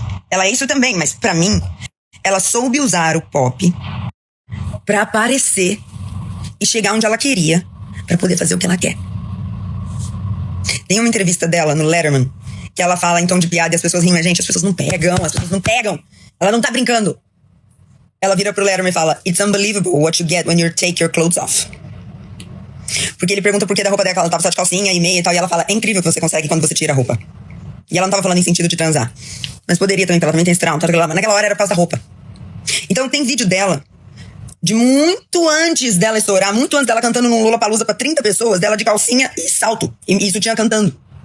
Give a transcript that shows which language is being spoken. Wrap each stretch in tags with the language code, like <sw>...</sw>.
<pt>Ela é isso também, mas pra mim, ela soube usar o pop pra aparecer e chegar onde ela queria pra poder fazer o que ela quer. Tem uma entrevista dela no Letterman que ela fala em tom de piada e as pessoas riem, mas gente, as pessoas não pegam. Ela não tá brincando. Ela vira pro Letterman e fala:</pt> <en>"It's unbelievable what you get when you take your clothes off."</en> <pt>Porque ele pergunta por que da roupa dela, ela tava só de calcinha e meia e tal, e ela fala: "É incrível o que você consegue quando você tira a roupa." E ela não tava falando em sentido de transar, mas poderia também, porque ela também tem esse trauma, mas naquela hora era por causa da roupa. Então tem vídeo dela de muito antes dela estourar, muito antes dela cantando num Lollapalooza pra 30 pessoas, dela de calcinha e salto, e sutiã cantando.</pt>